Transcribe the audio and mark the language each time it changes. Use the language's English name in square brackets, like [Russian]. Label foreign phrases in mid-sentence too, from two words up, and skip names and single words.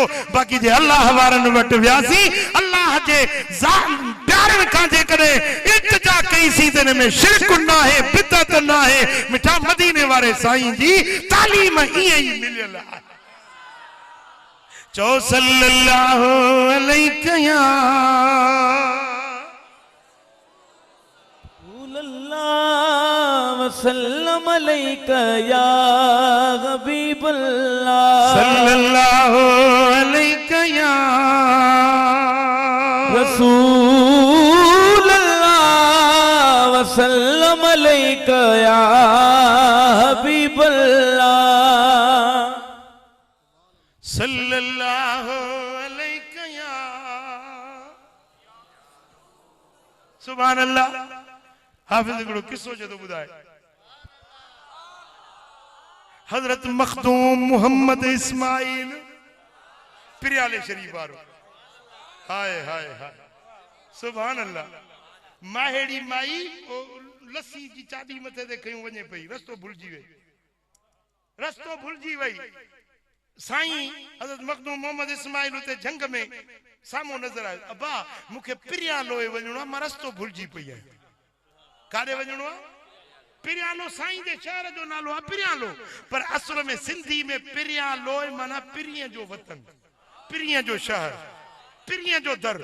[Sindhi] बाक़ी जे अल्लाह वारनि वटि वियासीं, अल्लाह जे प्यारनि खां जेकॾहिं इल्तिजा कईसीं त हिन में शिरक न आहे, बिदअत न आहे। मिठा मदीने वारे साईं जी तालीम ईअं ई मिलियल आहे। [Arabic] چئو صلى الله عليه يا وسلم عليك يا حبيب الله, صلى الله عليك يا رسول الله، وسلم عليك يا حبيب الله, صلى الله عليك يا. سبحان الله. [Sindhi] हाफिज़ हिकिड़ो किस्सो जो ॿुधाए, हज़रत मखदूम मोहम्मद इस्माइल पिरियाले शरीफ वारो, हाय हाय हाय [Arabic] سبحان الله. [Sindhi] माहेड़ी माई लस्सी जी चादी मथे ते खयूं वञे पई, रस्तो भुलिजी वई, रस्तो भुलिजी वई। साईं हज़रत मखदूम मोहम्मद इस्माइल उते जंग में साम्हूं नज़र आयो, अबा मूंखे पिरियालोए वञणो आहे, मां रस्तो भुलिजी पई आहियां। काॾे वञणो आहे? पिरियालो साईं जे शहर जो नालो आहे पिरियालो, पर असुल में सिंधी में पिरियालोए माना पिरीअ जो वतन, पिरीअ जो शहर, पिरीअ जो दर।